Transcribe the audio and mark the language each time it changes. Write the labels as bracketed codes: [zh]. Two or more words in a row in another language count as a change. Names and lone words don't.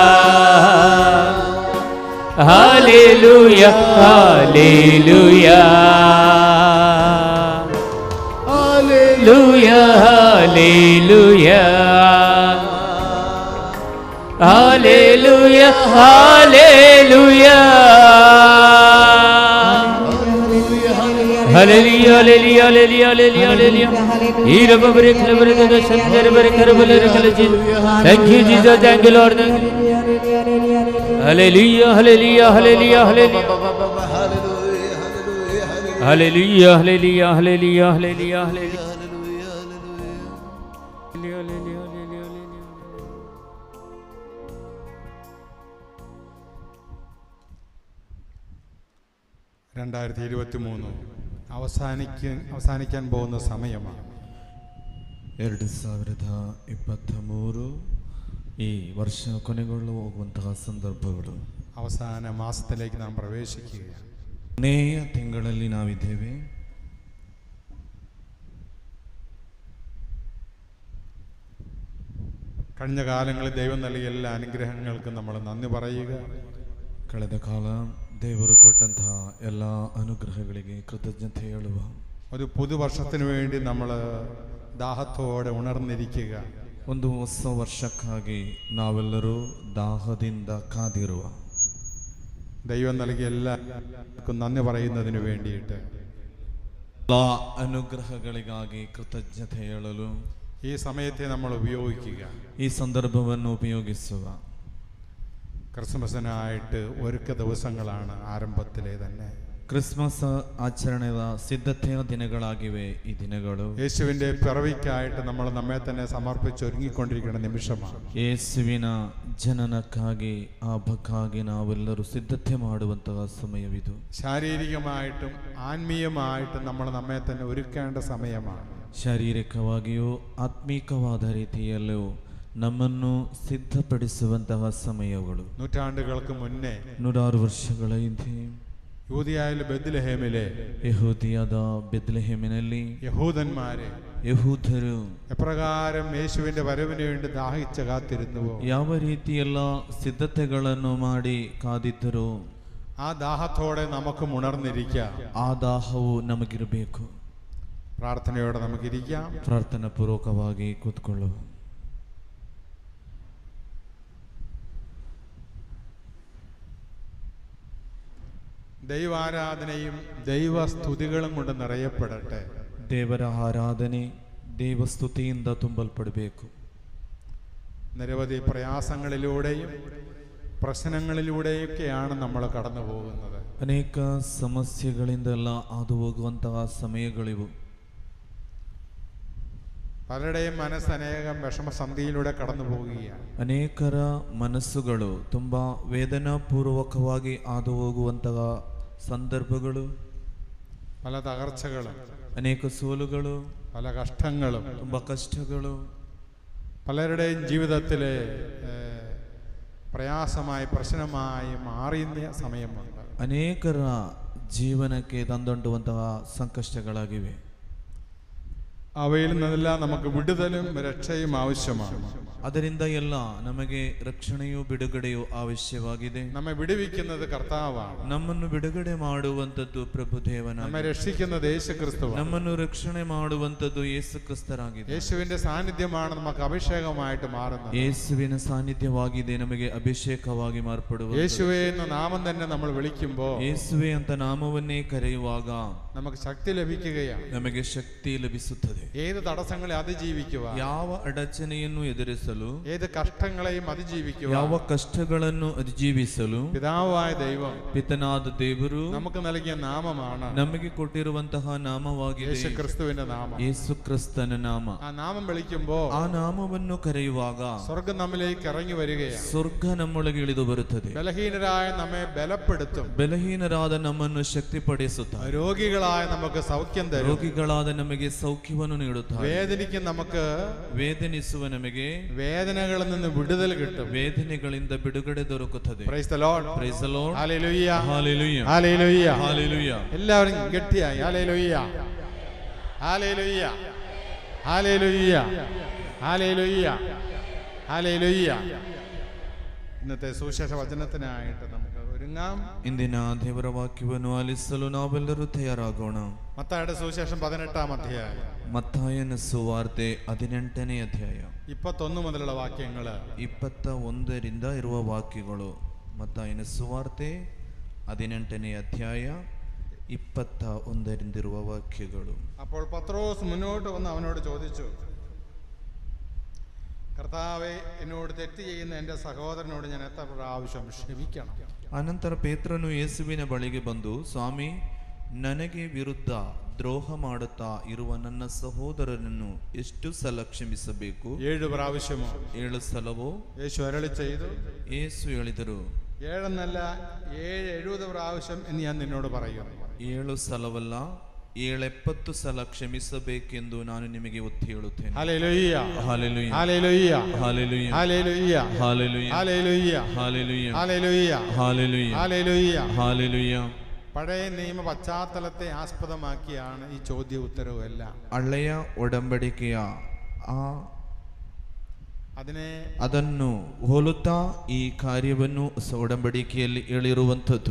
[en] hallelujah, hallelujah, hallelujah, hallelujah, hallelujah, hallelujah, hallelujah, hallelujah, hallelujah, hallelujah, hallelujah. Irabare klabare de shandere bare karabale kalaji. Thank you Jesus, thank you Lord. Hallelujah, hallelujah, hallelujah, hallelujah. Hallelujah, hallelujah, hallelujah, hallelujah, hallelujah. [ml] അവസാനിക്കാൻ പോകുന്ന സമയമാണ്. [kn] 2023 ಈ ವರ್ಷ ಕೊನೆಗೊಳ್ಳು ಹೋಗುವಂತಹ ಸಂದರ್ಭಗಳು. [ml] അവസാന മാസത്തിലേക്ക് നാം പ്രവേശിക്കുകയാണ്. [kn] ಕೊನೆಯ ತಿಂಗಳಲ್ಲಿ ನಾವಿದ್ದೇವೆ. [ml] കഴിഞ്ഞ കാലങ്ങളിൽ ദൈവം നൽകിയ എല്ലാ അനുഗ്രഹങ്ങൾക്കും നമ്മൾ നന്ദി പറയുക. [kn] ಕಳೆದ ಕಾಲ ದೇವರು ಕೊಟ್ಟಂತಹ ಎಲ್ಲ ಅನುಗ್ರಹಗಳಿಗೆ ಕೃತಜ್ಞತೆ ಹೇಳುವ. [ml] ഒരു പുതുവർഷത്തിന് വേണ്ടി നമ്മൾ ദാഹത്തോടെ ഉണർന്നിരിക്കുക. [kn] ಒಂದು ಹೊಸ ವರ್ಷಕ್ಕಾಗಿ ನಾವೆಲ್ಲರೂ ದಾಹದಿಂದ ಕಾದಿರುವ. [ml] ദൈവം നൽകിയ എല്ലാവർക്കും നന്ദി പറയുന്നതിന് വേണ്ടിയിട്ട് [kn] ಎಲ್ಲ ಅನುಗ್ರಹಗಳಿಗಾಗಿ ಕೃತಜ್ಞತೆ ಹೇಳಲು [ml] ഈ സമയത്തെ നമ്മൾ ഉപയോഗിക്കുക. [kn] ಈ ಸಂದರ್ಭವನ್ನು ಉಪಯೋಗಿಸುವ. [ml] ക്രിസ്മസിനായിട്ട് ഒരുക്ക ദിവസങ്ങളാണ് ആരംഭത്തിലെ തന്നെ. [kn] ಕ್ರಿಸ್ಮಸ್ ಆಚರಣೆಯ ಸಿದ್ಧತೆಯ ದಿನಗಳಾಗಿವೆ ಈ ದಿನಗಳು. [ml] യേശുവിന്റെ പിറവിക്കായിട്ട് നമ്മൾ നമ്മെ തന്നെ സമർപ്പിച്ച് ഒരുങ്ങിക്കൊണ്ടിരിക്കുന്ന നിമിഷമാണ്. [kn] ಯೇಸುವಿನ ಜನನಕ್ಕಾಗಿ ಆ ಹಬ್ಬಕ್ಕಾಗಿ ನಾವೆಲ್ಲರೂ ಸಿದ್ಧತೆ ಮಾಡುವಂತಹ ಸಮಯವಿದು. [ml] ശാരീരികമായിട്ടും ആത്മീയമായിട്ടും നമ്മൾ നമ്മെ തന്നെ ഒരുക്കേണ്ട സമയമാണ്. [kn] ಶಾರೀರಿಕವಾಗಿಯೂ ಆತ್ಮೀಕವಾದ ರೀತಿಯಲ್ಲೂ ನಮ್ಮನ್ನು ಸಿದ್ಧಪಡಿಸುವಂತಹ ಸಮಯಗಳು. [ml] നൂറ്റാണ്ടുകൾക്ക് മുന്നേ [kn] 100 ವರ್ಷಗಳ ಹಿಂದೆ [ml] യൂദയായിലെ ബെത്ലഹേമിലെ [kn] ಯಹೂದಿಯಾದ ಬೆತ್ಲೆಹೇಮಿನಲ್ಲಿ ಯಹೂದರು [ml] എപ്രകാരം യേശുവിന്റെ വരവിന് വേണ്ടി ദാഹിച്ച് കാത്തിരുന്നുവോ, [kn] ಯಾವ ರೀತಿಯೆಲ್ಲ ಸಿದ್ಧತೆಗಳನ್ನು ಮಾಡಿ ಕಾದಿದ್ದರು, [ml] ആ ദാഹത്തോടെ നമുക്ക് ഉണർന്നിരിക്കാം. [kn] ಆ ದಾಹವು ನಮಗಿರಬೇಕು. [ml] പ്രാർത്ഥനയോടെ നമുക്കിരിക്കാം. [kn] ಪ್ರಾರ್ಥನಾ ಪೂರ್ವಕವಾಗಿ ಕೂತ್ಕೊಳ್ಳುವ. [ml] ദൈവാരാധനയും ദൈവസ്തുതികളും കൊണ്ട് നിറയപ്പെടട്ടെ. [kn] ದೇವರ ಆರಾಧನೆ ದೇವಸ್ತುತಿಯಿಂದ ತುಂಬಲ್ಪಡಬೇಕು. [ml] നിരവധി പ്രയാസങ്ങളിലൂടെയും പ്രശ്നങ്ങളിലൂടെയൊക്കെയാണ് നമ്മൾ കടന്നു പോകുന്നത്. [kn] ಅನೇಕ ಸಮಸ್ಯೆಗಳಿಂದೆಲ್ಲ ಹಾದು ಹೋಗುವಂತಹ ಸಮಯಗಳಿವು. [ml] പലരുടെയും മനസ്സ് അനേകം വിഷമസന്ധിയിലൂടെ കടന്നു പോവുകയാണ്. [kn] ಅನೇಕರ ಮನಸ್ಸುಗಳು ತುಂಬಾ ವೇದನಾಪೂರ್ವಕವಾಗಿ ಹಾದು ಹೋಗುವಂತಹ ಸಂದರ್ಭಗಳು, [ml] പല തകർച്ചകളും, [kn] ಅನೇಕ ಸೋಲುಗಳು, [ml] പല കഷ്ടങ്ങളും, [kn] ತುಂಬಾ ಕಷ್ಟಗಳು, [ml] പലരുടെയും ജീവിതത്തിലെ പ്രയാസമായി പ്രശ്നമായി മാറിയ സമയമുണ്ട്. [kn] ಅನೇಕರ ಜೀವನಕ್ಕೆ ತಂದೊಡ್ಡುವಂತಹ ಸಂಕಷ್ಟಗಳಾಗಿವೆ. [ml] അവയിൽ നിന്നെല്ലാം നമുക്ക് വിടുതലും രക്ഷയും ആവശ്യമാണ്. [kn] ಅದರಿಂದ ಎಲ್ಲ ನಮಗೆ ರಕ್ಷಣೆಯೂ ಬಿಡುಗಡೆಯೂ ಅವಶ್ಯವಾಗಿದೆ. [ml] നമ്മെ വിടുവിക്കുന്നത് കർത്താവാണ്. [kn] ನಮ್ಮನ್ನು ಬಿಡುಗಡೆ ಮಾಡುವಂತದ್ದು ಪ್ರಭು ದೇವನಾಗಿದೆ. [ml] നമ്മെ രക്ഷിക്കുന്നത് യേശുക്രിസ്തുവാണ്. [kn] ನಮ್ಮನ್ನು ರಕ್ಷಣೆ ಮಾಡುವಂತದ್ದು ಯೇಸು ಕ್ರಿಸ್ತರಾಗಿದೆ. [ml] യേശുവിന്റെ സാന്നിധ്യമാണ് നമുക്ക് അഭിഷേകമായിട്ട് മാറുന്നത്. [kn] ಯೇಸುವಿನ ಸಾನ್ನಿಧ್ಯವಾಗಿದೆ ನಮಗೆ ಅಭಿಷೇಕವಾಗಿ ಮಾರ್ಪಡುವುದು. [ml] യേശുവേ എന്ന നാമം തന്നെ നമ്മൾ വിളിക്കുമ്പോൾ, [kn] ಯೇಸುವೆ ಅಂತ ನಾಮವನ್ನೇ ಕರೆಯುವಾಗ [ml] നമുക്ക് ശക്തി ലഭിക്കുകയാണ്. [kn] ನಮಗೆ ಶಕ್ತಿ ಲಭಿಸುತ್ತದೆ. [ml] ഏത് തടസ്സങ്ങളെ അതിജീവിക്കുക, [kn] ಯಾವ ಅಡಚಣೆಯನ್ನು ಎದುರಿಸಲು, [ml] ഏത് കഷ്ടങ്ങളെയും അതിജീവിക്കുക, [kn] ಯಾವ ಕಷ್ಟಗಳನ್ನು ಅತಿಜೀವಿಸಲು [ml] പിതാവായ ദൈവം, [kn] ಪಿತನಾದ ದೇವರು [ml] നമുക്ക് നൽകിയ നാമമാണ്, [kn] ನಮಗೆ ಕೊಟ್ಟಿರುವಂತಹ ನಾಮವಾಗಿದೆ [ml] യേശുക്രിസ്തുവിന്റെ നാമം. [kn] ಯೇಸು ಕ್ರಿಸ್ತನ ನಾಮ. [ml] ആ നാമം വിളിക്കുമ്പോൾ [kn] ಆ ನಾಮವನ್ನು ಕರೆಯುವಾಗ [ml] സ്വർഗം നമ്മിലേക്ക് ഇറങ്ങി വരികയാണ്. [kn] ಸ್ವರ್ಗ ನಮ್ಮೊಳಗೆ ಇಳಿದು ಬರುತ್ತದೆ. [ml] ബലഹീനരായ നമ്മെ ബലപ്പെടുത്തും. [kn] ಬಲಹೀನರಾದ ನಮ್ಮನ್ನು ಶಕ್ತಿಪಡಿಸುತ್ತಾರೆ. [ml] രോഗികളായ നമുക്ക് സൗഖ്യം തരും. [kn] ರೋಗಿಗಳಾದ ನಮಗೆ ಸೌಖ್ಯವನ್ನು ನೀಡುತ್ತಾರೆ. [ml] വേദനിക്കും നമുക്ക് [kn] ವೇದನಿಸುವ ನಮಗೆ [ml] വേദനകളിൽ നിന്ന് വിടുതൽ കിട്ടും. [kn] ವೇದನೆಗಳಿಂದ ಬಿಡುಗಡೆ ದೊರಕುತ್ತದೆ. [en] Praise the Lord. Praise the Lord. Hallelujah. Hallelujah. Hallelujah. Hallelujah. [ml] എല്ലാവരും ഗട്ടിയായി [en] Hallelujah. Hallelujah. Hallelujah. Hallelujah. Hallelujah. [ml] ഇന്നത്തെ സുവിശേഷ വചനത്തിനായിട്ട് നമുക്ക് ഒരുങ്ങാം. [kn] ಇಂದಿನ ದೇವರ ವಾಕ್ಯವನ್ನು ಆಲಿಸಲು ನಾವೆಲ್ಲರೂ ತಯಾರಾಗೋಣ. [ml] മത്തായിയുടെ സുവിശേഷം 18-ാം അധ്യായം, [kn] ಮತ್ತಾಯನ ಸುವಾರ್ತೆ 18ನೇ ಅಧ್ಯಾಯ [ml] 21 മുതലുള്ള വാക്യങ്ങൾ. [kn] 21ರಿಂದ ಇರುವ ವಾಕ್ಯಗಳು. ಮತ್ತಾಯನ ಸುವಾರ್ತೆ 18ನೇ ಅಧ್ಯಾಯ 21 ವಾಕ್ಯಗಳು. [ml] അപ്പോൾ പത്രോസ് മുന്നോട്ട് വന്ന് അവനോട് ചോദിച്ചു, കർത്താവേ, എന്നോട് തെറ്റ് ചെയ്യുന്ന എൻ്റെ സഹോദരനോട് ഞാൻ എത്ര പ്രാവശ്യം ക്ഷമിക്കണം? [kn] ಅನಂತರ ಪೇತ್ರನು ಯೇಸುವಿನ ಬಳಿಗೆ ಬಂದು, ಸ್ವಾಮಿ, ನನಗೆ ವಿರುದ್ಧ ದ್ರೋಹ ಮಾಡುತ್ತಾ ಇರುವ ನನ್ನ ಸಹೋದರನನ್ನು ಎಷ್ಟು ಸಲ ಕ್ಷಮಿಸಬೇಕು? [ml] 7 പ്രാവശ്യമോ? [kn] 7 ಸಲವೋ? [ml] യേശു അരുളി ചെയ്തു, [kn] ಯೇಸು ಹೇಳಿದರು, [ml] 7 എന്നല്ല 70 പ്രാവശ്യം എന്ന് ഞാൻ നിന്നോട് പറയുന്നു. [kn] 7 ಸಲವಲ್ಲ, 70 ಸಲ ಕ್ಷಮಿಸಬೇಕೆಂದು ನಾನು ನಿಮಗೆ ಒತ್ತಿ ಹೇಳುತ್ತೇನೆ. [ml] ഹല്ലേലൂയ, [kn] ಹಾಲೆಲೂಯ, [ml] ഹല്ലേലൂയ, [kn] ಹಾಲೆಲೂಯ, [ml] ഹല്ലേലൂയ, [kn] ಹಾಲೆಲೂಯ, [ml] ഹല്ലേലൂയ, [kn] ಹಾಲೆಲೂಯ, [ml] ഹല്ലേലൂയ, [kn] ಹಾಲೆಲೂಯ, [ml] ഹല്ലേലൂയ. [kn] ಹಾಲೆಲೂಯ. [ml] പഴയ നിയമ പശ്ചാത്തലത്തെ ആസ്പദമാക്കിയാണ് ഈ ചോദ്യ ഉത്തരവും എല്ലാം. [kn] ಹಳೆಯ ಒಡಂಬಡಿಕೆಯ ಅದನ್ನು ಹೋಲುತ್ತಾ ಈ ಕಾರ್ಯವನ್ನು ಒಡಂಬಡಿಕೆಯಲ್ಲಿ ಹೇಳಿರುವಂಥದ್ದು.